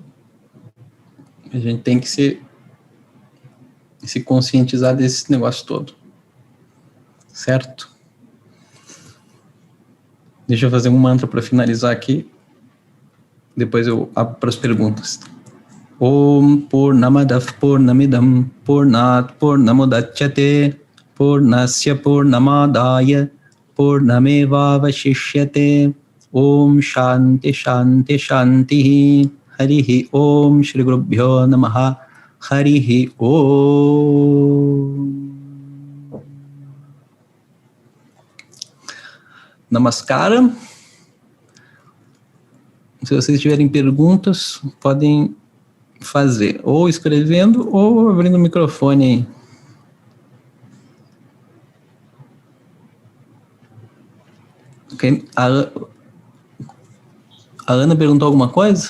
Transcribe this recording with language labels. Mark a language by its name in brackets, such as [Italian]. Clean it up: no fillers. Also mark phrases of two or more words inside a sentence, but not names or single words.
[Portuguese] A gente tem que se conscientizar desse negócio todo. Certo? Deixa eu fazer um mantra para finalizar aqui. Depois eu abro para as perguntas. [Sanskrit] ओम् पूर्णमदव् पूर्णमिदम् पूर्णात् पूर्णमुदच्यते पूर्णस्य पूर्णमादाय पूर्णमेव वशिष्यते ओम् शान्ति शान्ति शान्ति हरिः ओम् श्री गुरुभ्यो नमः हरिः ओम्. [Portuguese] Namaskaram. Se vocês tiverem perguntas, podem fazer, ou escrevendo, ou abrindo o microfone aí. Okay. A Ana perguntou alguma coisa?